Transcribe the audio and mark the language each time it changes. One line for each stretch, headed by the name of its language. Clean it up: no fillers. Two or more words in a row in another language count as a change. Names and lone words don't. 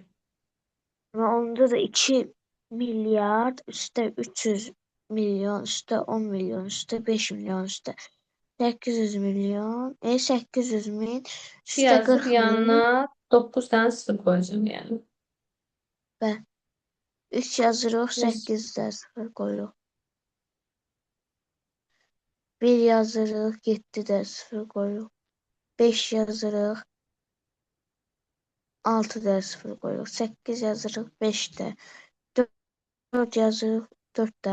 Turkish: Ve onda da 2 milyar üstte 300 milyon üstte 10 milyon üstte 5 milyon üstte 800 milyon 800 bin 2 üstte yazıp 40 bin yanına 9 tane 0 koyacağım yani.
Azerbaijani: ve 3 yazırıq Yes. 8 də 0 qoyuruq. 1 yazırıq 7 də 0 qoyuruq. 5 yazırıq 6 də 0 qoyuruq. 8 yazırıq 5 də. 4 yazırıq 4 də.